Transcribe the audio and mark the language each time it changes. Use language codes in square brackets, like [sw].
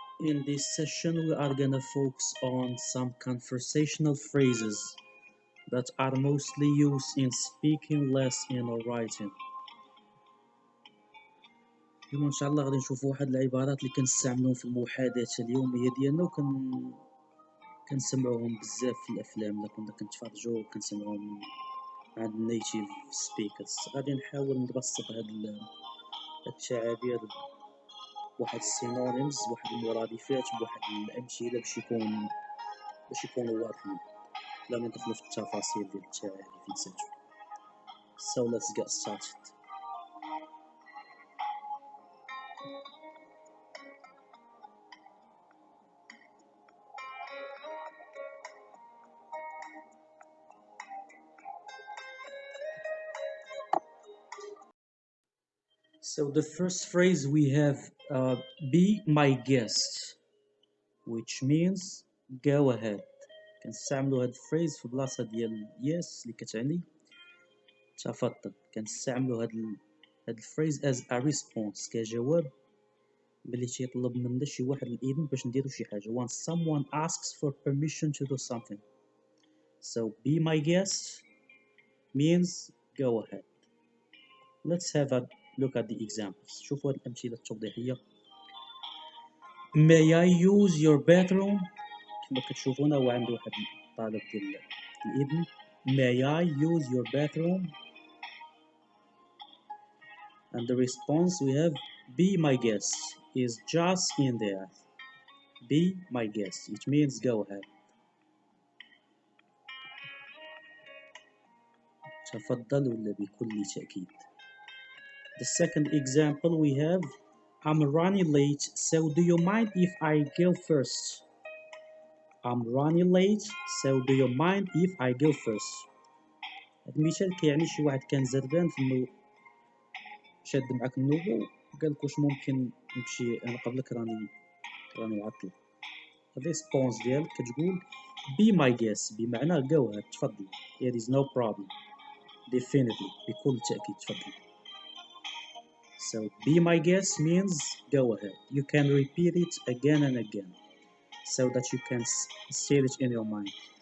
[en] In this session, we are gonna focus on some conversational phrases that are mostly used in speaking, less in writing. [ar] اليوم ان شاء الله غادي نشوفوا واحد العبارات اللي كنستعملوهم في المحادثة اليومية ديالنا كنسمعوهم بزاف في الافلام اللي كنا كنتفرجوا كنسمعوهم عند النيتيف سبيكرز. غادي نحاول نبسط هاد التعابير بواحد السينونيمز بواحد المرادفات بواحد الامثله باش يكونوا واضحين لا ندخلوا في التفاصيل ديال التعاريف نساتو. [en] So let's get started. So the first phrase we have, be my guest, which means go ahead. [ar] كنستعملوا هاد الفريز في بلاصة ديال yes اللي كتعني تفضل. كنستعملوا هاد الفريز [en] as a response [ar] كجواب ملي تيطلب منا شي واحد الإذن باش نديرو شي حاجة. [en] When someone asks for permission to do something. So be my guest means go ahead. Let's have a look at the examples. [ar] شوفوا هاد الأمثلة التوضيحية. [en] May I use your bathroom? [ar] كما كتشوفوا هنا هو عنده واحد الطلب ديال الإذن. [en] May I use your bathroom? And the response we have, be my guest, is just in there. Be my guest. It means go ahead. [ar] تفضل ولا بكل تأكيد. [en] The second example we have, I'm running late, so do you mind if I go first? I'm running late, so do you mind if I go first? [ar] هذا المثال كيعني شي واحد كان زربان في شاد معاك النوبو وقالك واش ممكن نمشي انا قبلك راني معطل. الريسبونس ديالك كتقول [en] be my guest [ar] بمعنى [en] go ahead [ar] تفضل. [en] There is no problem. [ar] Definitely بكل تأكيد تفضل. [en] So be my guest means go ahead. You can repeat it again and again so that you can say it in your mind.